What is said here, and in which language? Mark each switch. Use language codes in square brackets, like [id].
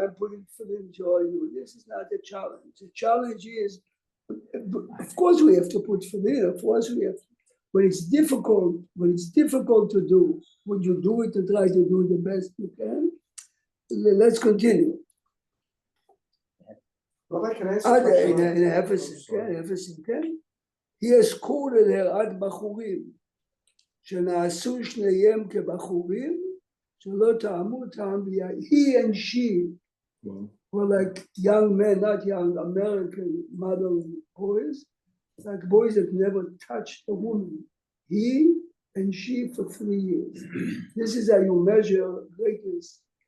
[en] I'm putting tefillin, so are you. This is not a challenge. The challenge is, of course, we have to put tefillin. Of course, we have. When it's difficult to do, when you do it and try to do the best you can. Let's continue. Rabbi, can I ask a question? He has quoted her [he] עד בחורים, שנעשו שניהם כבחורים, שלא טעמו טעם ביין. [en] He and she were like young men, not young American model boys, like boys that never touched a woman. He and she for 3 years. This is how you measure greatness.